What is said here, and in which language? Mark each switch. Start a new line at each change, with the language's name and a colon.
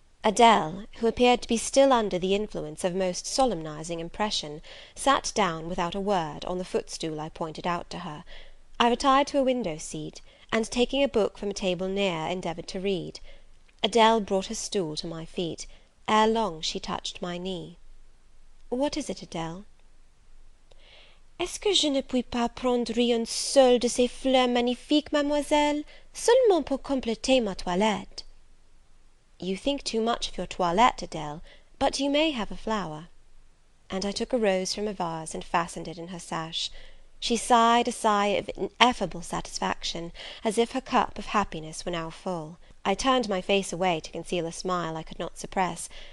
English: Adele, who appeared to be still under the influence of most solemnizing impression, sat down without a word on the footstool I pointed out to her. I retired to a window seat, and taking a book from a table near, endeavoured to read. Adele brought her stool to my feet. Ere long she touched my knee. What is it, Adele?
French: Est-ce que je ne puis pas prendre une seule de ces fleurs magnifiques, mademoiselle, seulement pour compléter ma toilette?
English: You think too much of your toilette, Adele, but you may have a flower. And I took a rose from a vase and fastened it in her sash. She sighed a sigh of ineffable satisfaction, as if her cup of happiness were now full. I turned my face away to conceal a smile I could not suppress.